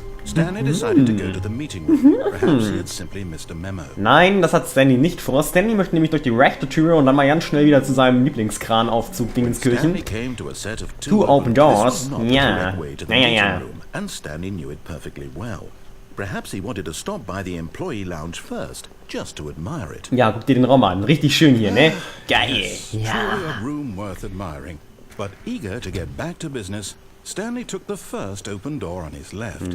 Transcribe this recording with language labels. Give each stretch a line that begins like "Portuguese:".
English: Stanley decided to go to the meeting room. Perhaps he had simply missed a memo.
German: Nein, das hat Stanley nicht vor. Stanley möchte nämlich durch die rechte Tür und dann mal ganz schnell wieder zu seinem Lieblingskranaufzug Dingenskirchen.
English: Stanley came to a set of Two open doors. This was not the
German: Ja.
English: correct way to the meeting room, and Stanley knew it perfectly well. Perhaps he wanted to stop by the employee lounge first, just to admire it.
German: Ja, guck dir den Raum an. Richtig schön hier, ne? Geil.
English: Yes,
German: Ja.
English: truly a room worth admiring. But eager to get back to business, Stanley took the first open door on his left.